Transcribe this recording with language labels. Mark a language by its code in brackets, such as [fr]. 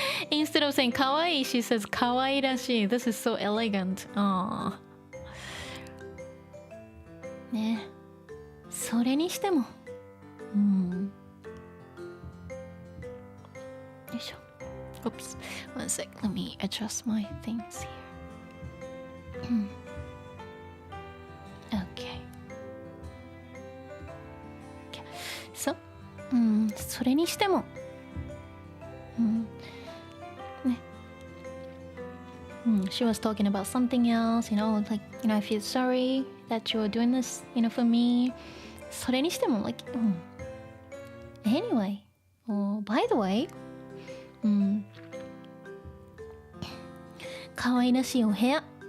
[en] Instead of saying 可愛い she says 可愛らしい。 This is so elegant. [ja] ね、それにしても、よいしょ。 [en] Oops, one sec. Let me adjust my things here. Okay. [ja] So, それにしても、ね。 [en] She was talking about something else, like, I feel sorry that you're doing this, for me. [ja] それにしても、 [en] Anyway, by the way, [ja] 可愛らしいお部屋。